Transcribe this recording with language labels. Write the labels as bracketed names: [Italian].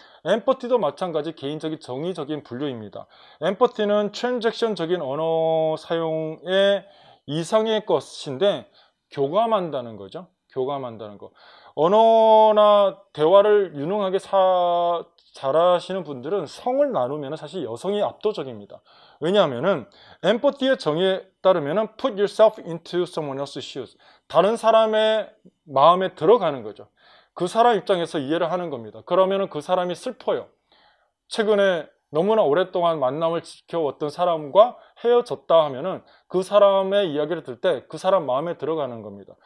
[Korean] 엠퍼티도 마찬가지 개인적인 정의적인 분류입니다. 엠퍼티는 트랜잭션적인 언어 사용의 이상의 것인데 교감한다는 거죠. 교감한다는 거. 언어나 대화를 유능하게 잘하시는 분들은 성을 나누면 사실 여성이 압도적입니다. 왜냐하면은 엠퍼티의 정의에 따르면은 [English] put yourself into someone else's shoes. [Korean] 다른 사람의 마음에 들어가는 거죠. 그 사람 입장에서 이해를 하는 겁니다. 그러면은 그 사람이 슬퍼요. 최근에 너무나 오랫동안 만남을 지켜왔던 사람과 헤어졌다 하면은 그 사람의 이야기를 들 때 그 사람 마음에 들어가는 겁니다.